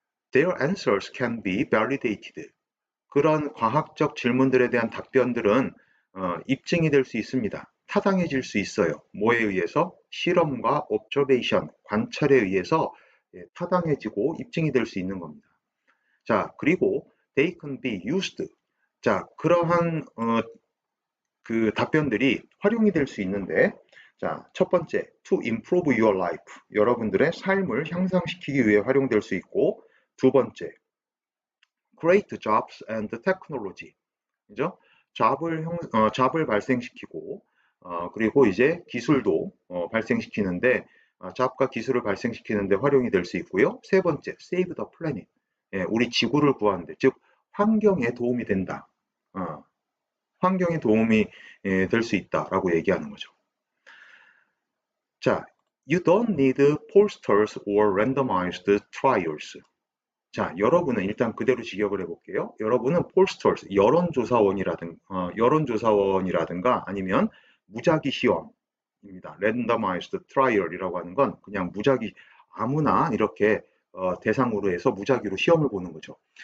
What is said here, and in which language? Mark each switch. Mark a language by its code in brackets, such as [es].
[en] Their answers can be validated. [ko] 그런 과학적 질문들에 대한 답변들은 입증이 될 수 있습니다. 타당해질 수 있어요. 뭐에 의해서? 실험과 observation, 관찰에 의해서 타당해지고 입증이 될 수 있는 겁니다. 자, 그리고 [en] they can be used. [ko] 자, 그러한 그 답변들이 활용이 될 수 있는데, 자, 첫 번째, [en] to improve your life. [ko] 여러분들의 삶을 향상시키기 위해 활용될 수 있고, 두 번째, [en] create jobs and technology. [ko] 그죠? 잡을 발생시키고, 그리고 이제 기술도 발생시키는데, 잡과 기술을 발생시키는데 활용이 될 수 있고요. 세 번째, [en] save the planet. [ko] 예, 우리 지구를 구하는데, 즉, 환경에 도움이 된다. 환경에 도움이 될 수 있다라고 얘기하는 거죠. [en] 자, you don't need pollsters or randomized trials. [ko] 자, 여러분은 일단 그대로 직역을 해볼게요. 여러분은 pollsters, 여론조사원이라든가 아니면 무작위 시험입니다. randomized trial이라고 하는 건 그냥 무작위, 아무나 이렇게 대상으로 해서 무작위로 시험을 보는 거죠.